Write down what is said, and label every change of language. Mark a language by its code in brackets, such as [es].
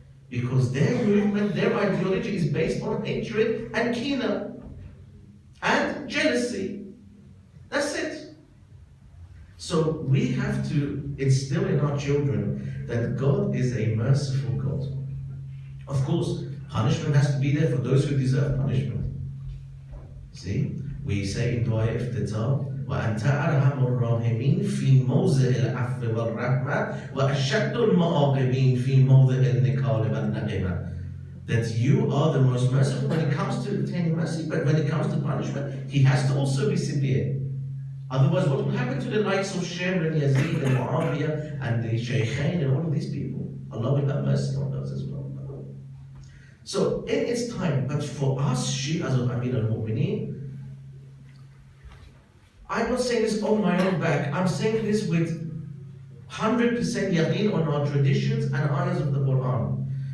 [en] Because their movement, their ideology is based on hatred and kina and jealousy. That's it. So we have to instill in our children that God is a merciful God. Of course, punishment has to be there for those who deserve punishment. See, we say in Dua Iftitah, [ar] وَأَنْتَ أَرْحَمُ الرَّاحِمِينَ فِي مَوْضِعِ الْعَفْوِ وَالرَّحْمَةِ وَأَشَدُّ الْمُعَاقِبِينَ فِي مَوْضِعِ النِّكَالِ وَالنَّقِمَةِ. [en] That you are the most merciful when it comes to obtaining mercy, but when it comes to punishment, he has to also be severe. Otherwise, what will happen to the likes of Shem and Yazid and Muawiyah and the Shaykhain and all of these people? Allah will have mercy on those as well. So, in its time, but for us, Shi'as of Amir al-Mu'mineen, I'm not saying this on my own back, I'm saying this with 100% yaqeen on our traditions and ayahs of the Quran.